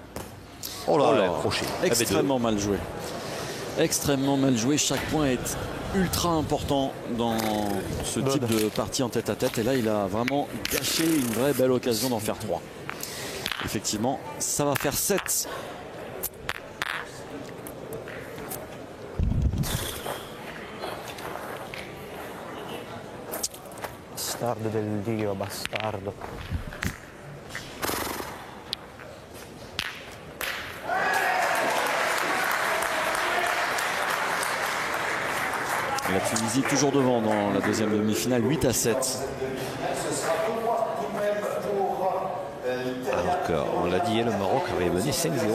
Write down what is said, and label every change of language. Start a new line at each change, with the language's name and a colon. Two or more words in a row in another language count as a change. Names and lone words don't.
French: Oh là, crochet. Extrêmement mal joué. Extrêmement mal joué. Chaque point est ultra important dans ce type de partie en tête-à-tête. Et là, il a vraiment gâché une vraie belle occasion d'en faire 3. Effectivement, ça va faire 7.
Italian: Bastardo del Dio, bastardo.
French: La Tunisie toujours devant dans la deuxième demi-finale, 8-7. Alors qu'on l'a dit, le Maroc avait mené 5-0.